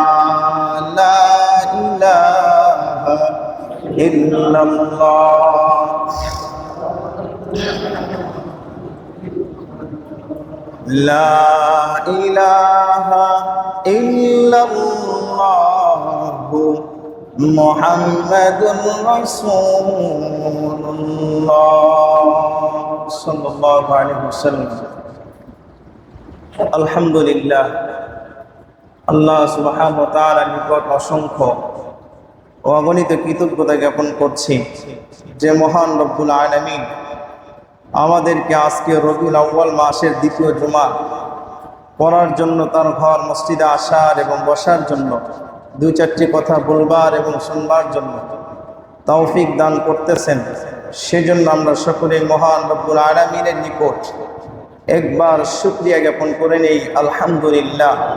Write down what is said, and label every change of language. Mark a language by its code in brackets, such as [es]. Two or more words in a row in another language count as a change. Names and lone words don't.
[ar] لا الہ الا اللہ، لا الہ الا اللہ محمد رسول اللہ صلی اللہ علیہ وسلم. [bn] আলহামদুলিল্লাহ, আল্লাহ সুবহানাহু ওয়া তাআলার নিকট অসংখ্য ও অগণিত কৃতজ্ঞতা জ্ঞাপন করছি যে মহান রব্বুল আলামিন আমাদেরকে আজকে রবিউল আউয়াল মাসের দ্বিতীয় জুমা পড়ার জন্য, তার ঘর মসজিদে আসার এবং বসার জন্য দুই চারটি কথা বলবার এবং শুনবার জন্য তৌফিক দান করতেছেন, সেজন্য আমরা সকলে মহান রব্বুল আলামিনের নিকট একবার শুকরিয়া জ্ঞাপন করে নেই, আলহামদুলিল্লাহ।